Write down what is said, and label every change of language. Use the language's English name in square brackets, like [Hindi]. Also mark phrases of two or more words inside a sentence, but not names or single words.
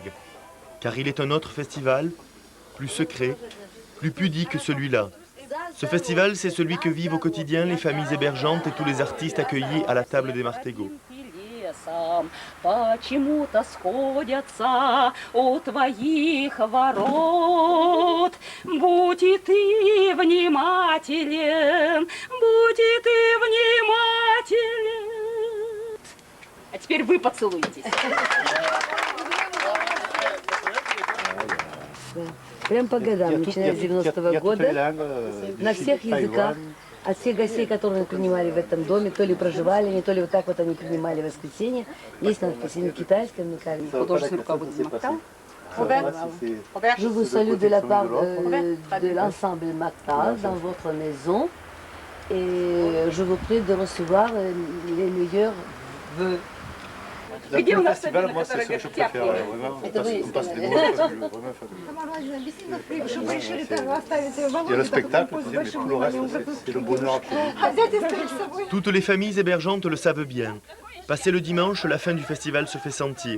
[French] Car il est un autre festival, plus secret, plus pudique que celui-là. Ce festival, c'est celui que vivent au quotidien les familles hébergeantes et tous les artistes accueillis à la table des Martégots. [Russian] Почему-то сходятся у твоих ворот. Будь и ты внимателен, будь и ты внимателен. А теперь вы поцелуйтесь. Прям по годам, начиная с 90-го года, на всех языках, от всех гостей, которые принимали в этом доме, то ли проживали, не то ли вот так вот они принимали в воскресенье, есть надпись на китайском, на корейском. Художественный руководитель Мактау. [French] Je vous salue de la part de l'ensemble Mactal dans votre maison et je vous prie de recevoir les meilleurs vœux. [Russian] Где у нас фестиваль, [French] moi, c'est ce que je préfère, vraiment. On passe les mots, c'est vraiment fabuleux. Il y a le spectacle, mais tout le reste, c'est le bonheur absolu. Toutes les familles hébergeantes le savent bien. Passé le dimanche, la fin du festival se fait sentir.